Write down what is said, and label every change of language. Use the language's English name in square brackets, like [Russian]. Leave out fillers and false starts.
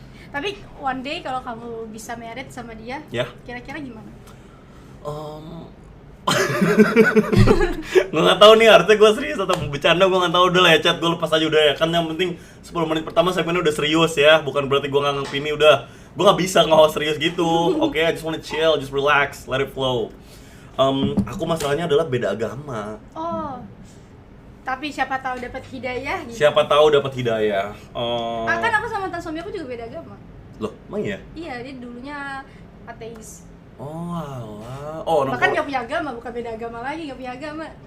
[Indonesian] Tapi [English] one day [Indonesian] kalau kamu bisa married sama dia, Ya. kira-kira gimana? Gue nggak tahu nih artinya gue serius atau bercanda, gue nggak tahu. Udah lah ya Chat, gue lepas aja udah ya. Kan yang penting 10 menit pertama segmennya udah serius ya, bukan berarti gue nganggep ini udah. Gue nggak bisa nge-host serius gitu. [English] Oke, I just wanna chill, just relax, let it flow. [Indonesian] Aku masalahnya adalah beda agama. Oh. Tapi siapa tahu dapat hidayah gitu. Siapa tahu dapat hidayah. Kan aku sama mantan suami aku juga beda agama. Loh, emang ya? Iya, dia dulunya ateis. Oh, alah. Bahkan nggak punya agama, bukan beda agama lagi, nggak punya agama.